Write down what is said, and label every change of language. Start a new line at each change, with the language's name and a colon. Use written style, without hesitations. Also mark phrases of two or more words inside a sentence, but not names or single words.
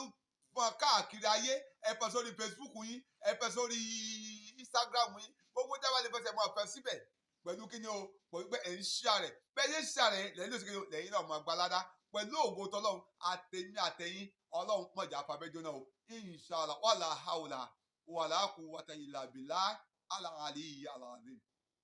Yoruba: tún fún ọ káàkiri ayé ẹ pẹ̀ sórí Facebook yín ẹ pẹ̀ sórí Instagram yín gbogbo jábọ̀ lè fẹsẹ̀ máa fẹ́ síbẹ̀ pẹ̀lú kí ni o pẹ̀lú pé ẹ̀ ń ṣíà rẹ̀ bẹ́ẹ̀ ṣe ń ṣíà rẹ̀ lẹ́yìn lóṣù kejì lẹ́yìn náà máa gbalada pẹ̀lú ògo tọ́lọ́run àtẹ̀mí àtẹ̀yìn Ọlọ́run mọ̀jà afábẹ́jọ́ náà o
Arabic: إن شاء الله ولا حول ولا قوة إلا بالله العلي العظيم.